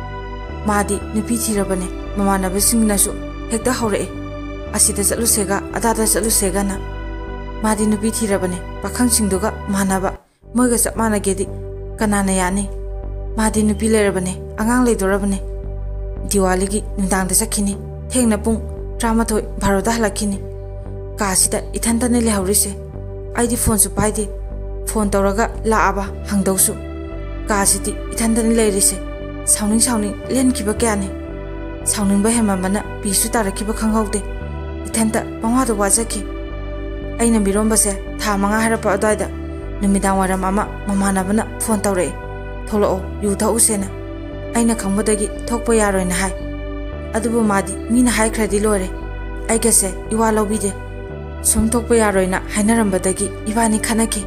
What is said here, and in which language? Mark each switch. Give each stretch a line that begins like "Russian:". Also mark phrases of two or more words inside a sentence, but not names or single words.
Manipuri: madi nupi thirabane mamanaba singnasu hekta hore asida chalusega adada chalusega na madi nupi thirabane pakhang singduga manaba moiga chapmana gedi kanana yani madi nupi lerabane angang leidorabane diwali gi nundangda sakhini thengna pung 13 bharoda halakini kasida ithantane lehaurise aidi phone su paidi phone tawraga laaba hangdausu kasidi ithantane leirise sauning len kiba kyane sauning ba hemamana pisu tarakiba khanghaude ithanta pangwada wajaki aina biromba se tha manga harapa adaida numidang waram ama mamanabana phone tawre tholo yu tha usena aina khambodagi thokpa yaroina hai adubu madi mina hai khradi lore aigase iwa lobide sum thokpa yaroina hainarambadagi ibani khanaki